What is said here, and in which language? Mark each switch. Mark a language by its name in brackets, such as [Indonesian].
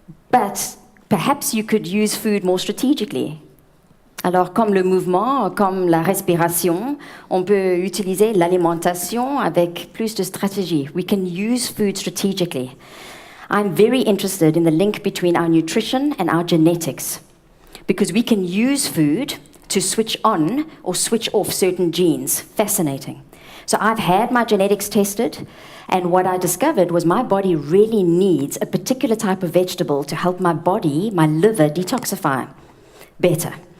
[English] But perhaps you could use food more strategically. [French] Alors, comme le mouvement, comme la respiration, on peut utiliser l'alimentation avec plus de stratégie. [English] We can use food strategically. I'm very interested in the link between our nutrition and our genetics, because we can use food to switch on or switch off certain genes. Fascinating. So I've had my genetics tested, and what I discovered was my body really needs a particular type of vegetable to help my body, my liver, detoxify better.